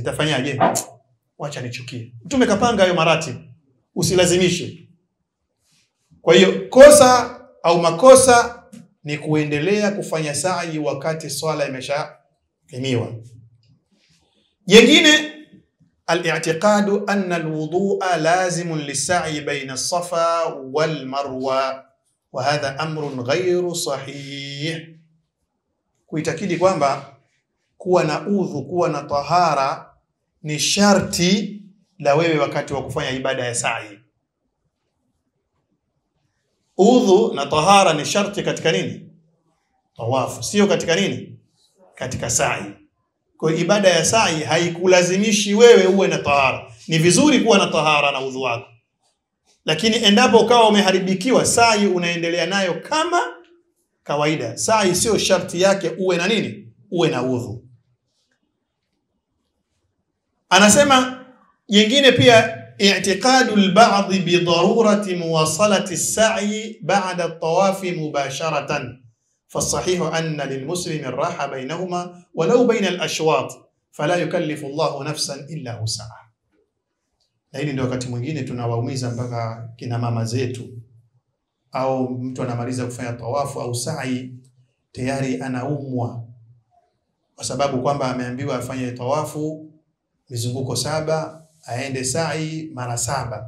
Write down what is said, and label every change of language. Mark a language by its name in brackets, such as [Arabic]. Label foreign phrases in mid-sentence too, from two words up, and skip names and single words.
[Swahili] Nitafanyaje? Wacha nichukie. Mtume kapanga hayo maratibu. Usilazimishe. Kwa hiyo kosa au makosa ni kuendelea kufanya sa'i wakati swala imeshakimiwa. Jingine, [Arabic] الاعتقاد أن الوضوء لازم للسعي بين الصفا والمروة وهذا أمر غير صحيح. [Swahili] Kuitakidi kwamba kuwa na udhu, kuwa na tahara ni sharti la wewe wakati wa kufanya ibada ya sa'i. Udhu na tahara ni sharti katika nini? Tawafu. Sio katika nini? Katika sa'i. Kwa ibada ya sa'i haikulazimishi wewe uwe na tahara. Ni vizuri kuwa na tahara na udhu wako. Lakini endapo ukawa umeharibikiwa, sa'i unaendelea nayo kama kawaida. Sa'i sio sharti yake uwe na nini? Uwe na udhu. Anasema jingine pia, [Arabic] اعتقاد البعض بضرورة مواصلة السعي بعد الطواف مباشرة. فالصحيح أن للمسلم الراحة بينهما ولو بين الأشواط فلا يكلف الله نفسا إلا وسعها. [Swahili] Na hili ndio wakati mwingine tunawaumiza mpaka kina mama zetu, au mtu anamaliza kufanya tawafu au sa'i tayari anaumwa kwa sababu kwamba ameambiwa afanye tawafu mizunguko 7, aende sa'i mara 7.